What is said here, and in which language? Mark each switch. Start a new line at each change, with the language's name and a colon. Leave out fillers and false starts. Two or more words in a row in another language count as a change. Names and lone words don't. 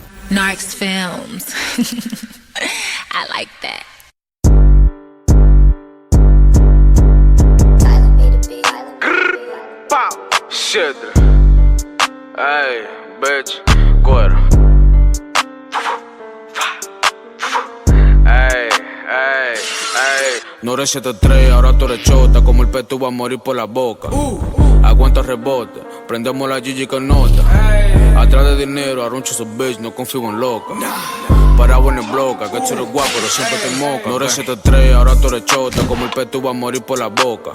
English: Narcs Films. I like that. Pow, shit.
Spanish: Ey, bitch, cuero. Ey, ey, ey. No eres 7-3, ahora tú eres chota. Como el pez tú vas a morir por la boca. Aguanta rebote, prendemos la Gigi con nota. Atrás de dinero, arruncho esos bitch, no confío en loca. Parado en el bloque, que tú eres guapo, pero siempre te moca. No eres 7-3, ahora tú eres chota. Como el pez tú vas a morir por la boca.